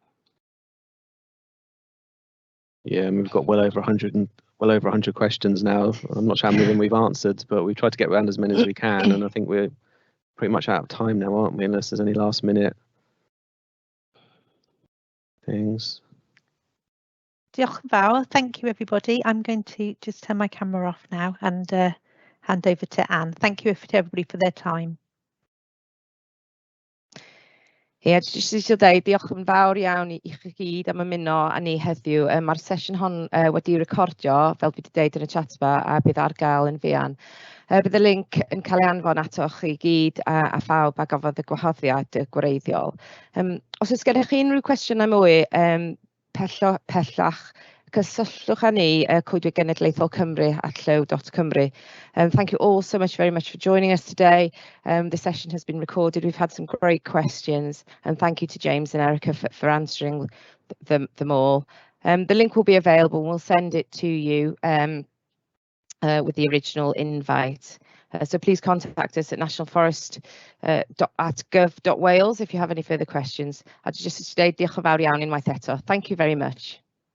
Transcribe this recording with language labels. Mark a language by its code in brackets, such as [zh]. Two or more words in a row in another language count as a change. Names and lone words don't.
[en] Yeah, and we've got well over 100 questions now. I'm not sure how many of them we've answered, but we've tried to get around as many as we can, and I think we're pretty much out of time now, aren't we, unless there's any last minute things. [cy] Diolch yn fawr. [en] Thank you, everybody. I'm going to just turn my camera off now and hand over to Anne. Thank you to everybody for their time. [cy] Ie, jyst eisiau dweud diolch yn fawr iawn i chi gyd am ymuno â ni heddiw. Mae'r sesiwn hon wedi recordio, fel dwi wedi dweud yn y chatba, a bydd ar gael yn fuan. Bydd y link yn cael ei anfon atoch chi gyd a phawb a gafodd y gwahoddiad gwreiddiol. Os oes gennych chi unrhyw cwestiynau mwy pellach, cysylltwch â ni Coedwig Genedlaethol Cymru @llyw.cymru. [en] Thank you all so much for joining us today. The session has been recorded. We've had some great questions, and thank you to James and Erica for answering them all. The link will be available, and we'll send it to you with the original invite. So please contact us at nationalforest@gov.wales if you have any further questions. [cy] A jyst eisiau dweud diolch yn fawr iawn unwaith eto. [en] Thank you very much.